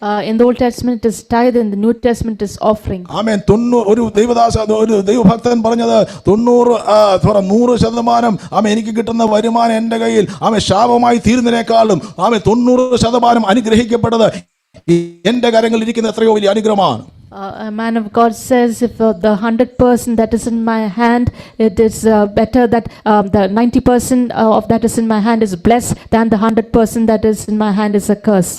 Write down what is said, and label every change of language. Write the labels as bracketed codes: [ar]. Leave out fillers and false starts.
[en] In the Old Testament it is tithe, in the New Testament it is offering. [ml] ആമേൻ. ഒരു ദൈവഭക്തൻ പറഞ്ഞത് 100% ആമേൻ എനിക്ക് കിട്ടുന്ന വരുമാനം എൻ്റെ കയ്യിൽ ആമേൻ ശാപമായി തീരുന്നതിനേക്കാളും ആമേൻ 90% അനുഗ്രഹിക്കപ്പെട്ടത് എൻ്റെ കരങ്ങളിൽ ഇരിക്കുന്ന എത്രയോ വലിയ അനുഗ്രഹമാണ്. [en] A man of God says, if the 100% that is in my hand, it is better that the 90% of that is in my hand is blessed than the 100% that is in my hand is a curse.